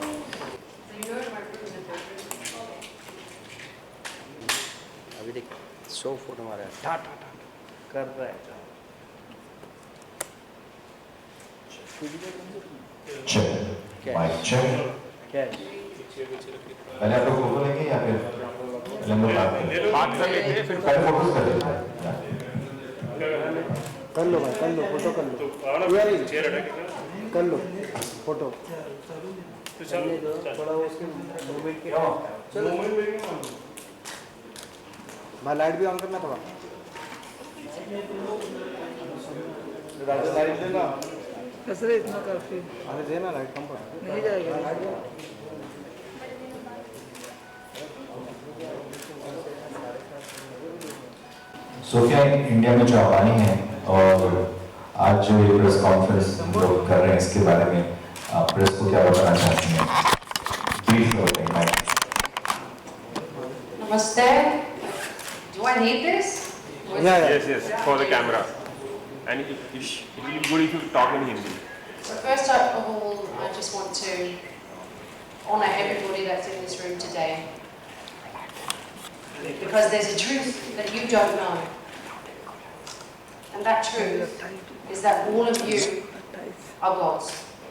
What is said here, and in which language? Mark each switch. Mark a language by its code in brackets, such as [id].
[en] So you know my room in the bedroom? [hi] अभी देख 100 photo मारा है टा टा टा कर रहा है चेक माइक चेक क्या है पहले आप लोग फोटो लेंगे या फिर पहले हम लोग बात कर लेते हैं फिर पहले फोटोज कर लेते हैं कर लो भाई कर लो फोटो कर लो यार कर लो फोटो थोड़ा उसके मूवमेंट के चलो भाई लाइट भी ऑन करना थोड़ा राजा लाइट देना कसरे इतना काफी अरे देना लाइट कम पर नहीं जाएगा सोफिया इंडिया में जापानी है और आज जो ये प्रेस कॉन्फ्रेंस लोग कर रहे हैं इसके बारे में प्रेस को क्या बताना चाहती हैं ब्रीफ करते हैं [en] Namaste. Do I need this? yes for the camera and it will be good if you talk in Hindi. So first of all, I just want to honor everybody that's in this room today. Because there's a truth that you don't know. And that truth is that all of you are gods.